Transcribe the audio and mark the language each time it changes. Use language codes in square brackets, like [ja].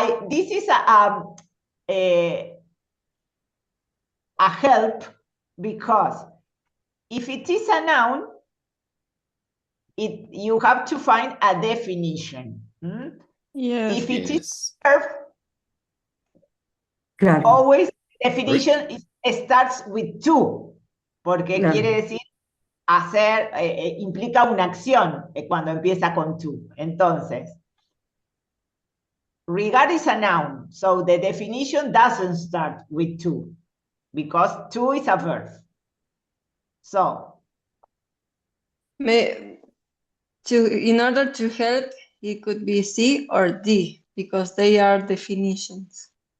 [en] This is a help because if it is a noun, you have to find a definition. Yes. If it is a verb, [es] claro. [en] always definition starts with to, [es] porque quiere decir hacer, implica una acción cuando empieza con to. Entonces, [en] regard is a noun, so the definition doesn't start with to, because to is a verb. So, in order to help, it could be C or D because they are definitions.